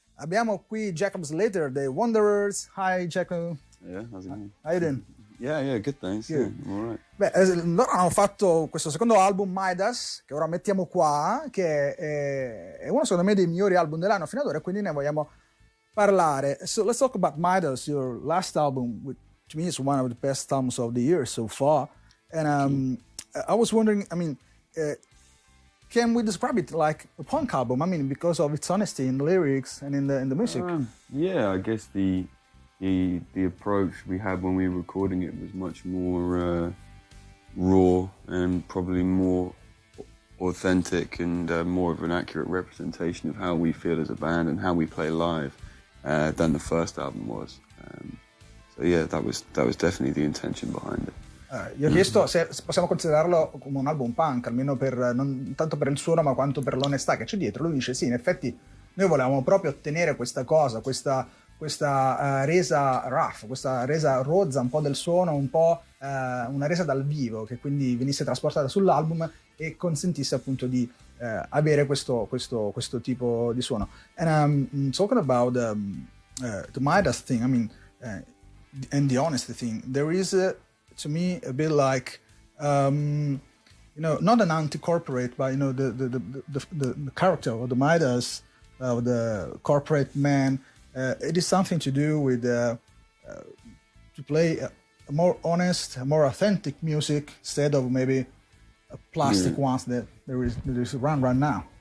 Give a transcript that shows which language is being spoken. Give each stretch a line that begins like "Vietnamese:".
Italian: Abbiamo qui Jacob Slater dei Wunderhorse.
English: Hi Jacob. Yeah, how's it going? How you doing? Yeah, good, thanks. Good. Yeah, all right.
Italian: Beh, loro hanno fatto questo secondo album, Midas, che ora mettiamo qua, che è uno secondo me dei migliori album dell'anno fino ad ora, quindi ne vogliamo parlare.
English: So let's talk about Midas, your last album, which to me is one of the best albums of the year so far. And I was wondering, can we describe it like a punk album? I mean, because of its honesty in the lyrics and in the music. Yeah, I guess the approach we had when we were recording it was much more raw and probably more authentic and more of an accurate representation of how we feel as a band and how we play live than the first album was. So yeah, that was definitely the intention behind it.
Italian: Gli ho chiesto se possiamo considerarlo come un album punk, almeno non tanto per il suono ma quanto per l'onestà che c'è dietro. Lui dice sì, in effetti noi volevamo proprio ottenere questa cosa, questa resa rough, questa resa rozza un po' del suono, un po' una resa dal vivo, che quindi venisse trasportata sull'album e consentisse appunto di avere questo tipo di suono.
English: And talking about the Midas thing, I mean, and the honesty thing, there is to me a bit like not an anti-corporate, but the character of the Midas, of the corporate man, it is something to do with to play a more honest, a more authentic music instead of maybe plastic ones that there is around right now.